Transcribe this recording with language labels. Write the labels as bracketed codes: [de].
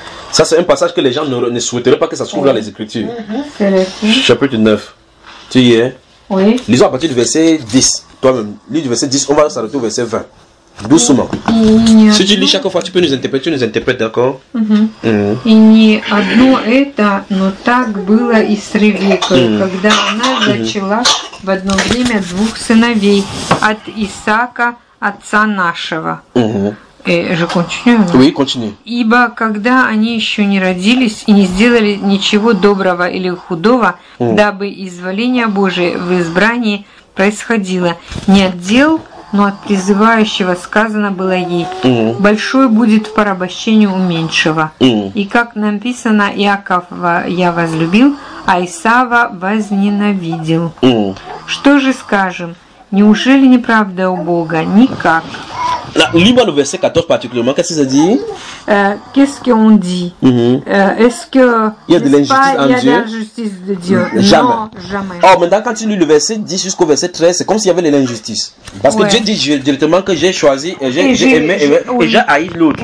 [fr] Ça, c'est un passage que les gens ne souhaiteraient pas que ça se trouve dans les Écritures. Chapitre 9. Tu y es? Oui. Lisons à partir du verset 10. Toi-même, lis du verset 10, on va s'arrêter au verset 20. Doucement. Si tu lis chaque fois, tu peux nous interpréter, d'accord? [ru] И не одно это, но так было и с Ревекой, когда она зачала в одно время двух сыновей от Исаака, отца нашего. [fr] Je continue. Oui, continue. [ru] Ибо когда они еще не родились и не сделали ничего доброго или худого, дабы изволение Божие в избрании происходило, не от дел, но от призывающего сказано было ей, большой будет в порабощении у меньшего. И как написано, Иакова я возлюбил, а Исава возненавидел. Что же скажем? Неужели неправда у Бога? Никак. [fr] Là, lis-moi le verset 14 particulièrement. Qu'est-ce que ça dit? Qu'est-ce qu'on dit? Est-ce que il y a de l'injustice en Dieu? Il y a de l'injustice de Dieu. Jamais. Non, jamais. Or, maintenant, quand tu lis le verset 10 jusqu'au verset 13, c'est comme s'il y avait de l'injustice. Parce que Dieu dit directement que j'ai choisi, j'ai aimé, et j'ai haï l'autre.